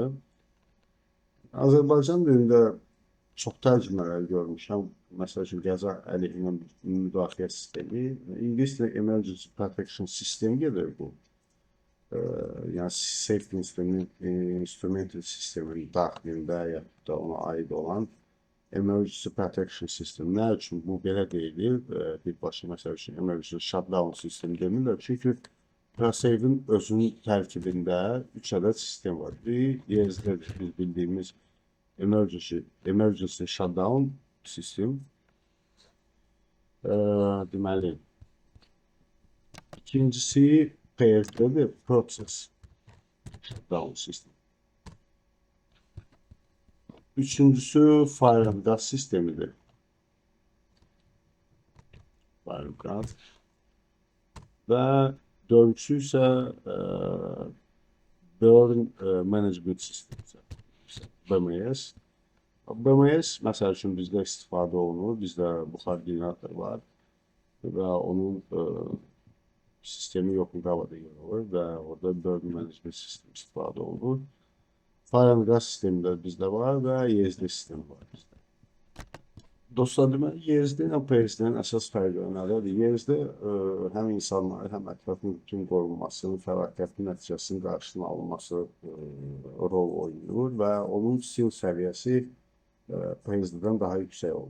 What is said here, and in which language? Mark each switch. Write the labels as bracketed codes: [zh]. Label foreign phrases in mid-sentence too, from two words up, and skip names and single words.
[az] Azərbaycan dilində çox tərcümələr görmüşəm. Məsəl üçün qəza əleyhinə müdafiə sistemi, İngilis dilində [en] Emergency Protection System [az] gedir bu. Yəni [en] safety instrumental [az] sistemin daxilində ya da ona aid olan [en] emergency protection system. [az] Nə üçün bu belə deyilir? Birbaşa məsəl üçün [en] emergency shutdown [az] sistemi demirlər. Çünki ProSave'in özünün tərkibində 3 ədəd sistem var. Bir, ESD-dir, biz bildiyimiz [en] emergency shutdown [az] sistem. Deməli, ikincisi PFD-dir, [en] process shutdown system. [az] Üçüncüsü [en] fire and gas [az] sistemidir. [en] Fire and gas. [az] Və dördüncüsü isə [en] burn management [az] sistemi. BMS. BMS məsəl üçün bizdə istifadə olunur. Bizdə buxar generator var və onun sistemi yoxluq havada yer alır və orada [en] burn management [az] sistemi istifadə olunur. [en] Fire and gas [az] sistemi də bizdə var və ESD sistemi var bizdə. Dostlar, deməli, ESD ilə PSD-nin əsas fərqi nədir? ESD həm insanların, həm ətrafın bütün qorunmasının, fəlakətin nəticəsinin qarşısının alınması rol oynayır və onun sil səviyyəsi PSD-dən daha yüksək olur.